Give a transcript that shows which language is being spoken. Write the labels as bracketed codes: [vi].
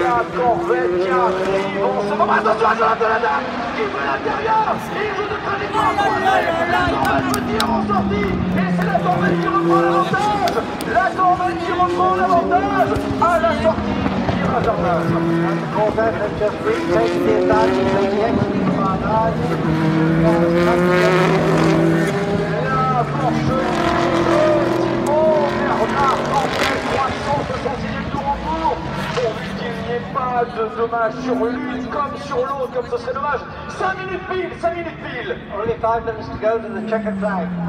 [fr] La Corvette qui arrive en ce moment. Attention à Jonathan Adam qui fait l'intérieur. Il joue de trajectoire pour la Corvette veut dire en sortie. Et c'est la Corvette qui reprend l'avantage. La Corvette qui reprend l'avantage à la sortie du virage Arnage. [en] And the Corvette has just retaken the advantage of the exit from Arnage. [fr] La Porsche Bernard Forget, 366e tour en cours, pourvu qu'il n'y ait pas de dommages sur l'une comme sur l'autre, comme ce serait dommage. 5 minutes pile. [en] Only 5 minutes to go to the checkered flag.